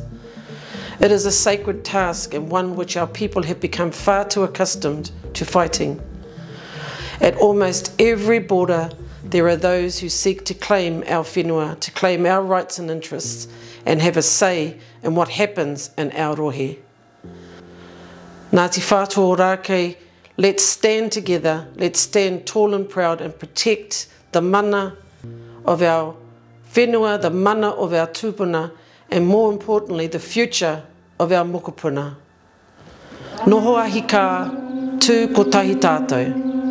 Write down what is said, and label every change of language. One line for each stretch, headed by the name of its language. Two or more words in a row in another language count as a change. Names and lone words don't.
English: It is a sacred task and one which our people have become far too accustomed to fighting. At almost every border, there are those who seek to claim our whenua, to claim our rights and interests, and have a say in what happens in our rohe. Ngāti Whātua o Rākei, let's stand together, let's stand tall and proud and protect the mana of our whenua, the mana of our tūpuna, and more importantly, the future of our mokopuna.
Māori: Noho ahi kā, tū ko tahi tātou.